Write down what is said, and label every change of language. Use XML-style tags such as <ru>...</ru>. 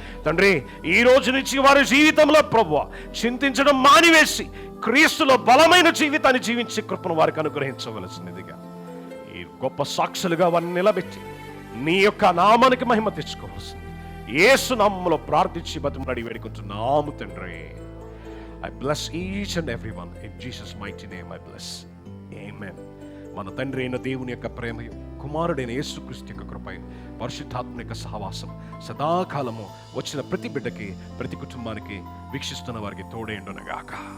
<te>తండ్రి ఈ రోజు నుంచి వారి జీవితంలో ప్రభువా చింతించడం మానివేసి క్రీస్తులో బలమైన జీవితాన్ని జీవించే కృపను వారికి అనుగ్రహించవలసినదిగా. ఈ గొప్ప సాక్షులుగా వారిని నిలబెట్టి నీ యొక్క నామానికి మహిమ తెచ్చుకోవాల్సింది యేసు నామములో ప్రార్థించి బతిమలాడి వేడుకుంటున్నాము తండ్రి.</te> <en>I bless each and everyone in Jesus mighty name. I bless. Amen.</en> <te>మన తండ్రి అయిన దేవుని యొక్క ప్రేమయు, కుమారుడైన యేసుక్రీస్తు యొక్క కృప, పరిశుద్ధాత్మ యొక్క సహవాసం సదాకాలము వచ్చిన ప్రతి బిడ్డకి, ప్రతి కుటుంబానికి, వీక్షిస్తున్న వారికి తోడేండునగాక.</te>